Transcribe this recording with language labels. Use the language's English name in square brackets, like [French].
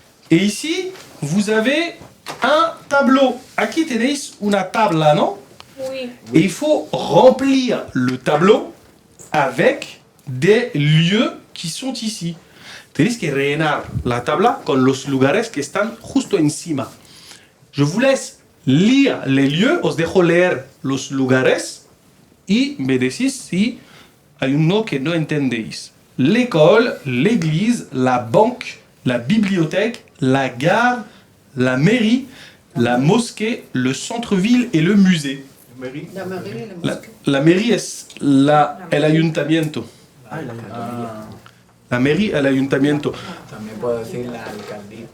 [French] Et ici, vous avez un tableau. [Spanish] Aquí tenéis una tabla, ¿no? [French] Oui. Et il faut remplir le tableau avec des lieux qui sont ici. [Spanish] Tenéis que rellenar la tabla con los lugares que están justo encima. [French] Je vous laisse lire les lieux, [Spanish] os dejo leer los lugares y me decís si hay uno que no entendéis. [French] L'école, l'église, la banque, la bibliothèque, la gare, la mairie, la mosquée, le centre-ville et le musée. Mary. La mairie y la mosquée. [Spanish] La mairie es el ayuntamiento. La mairie, el ayuntamiento. También puedo decir la alcaldía.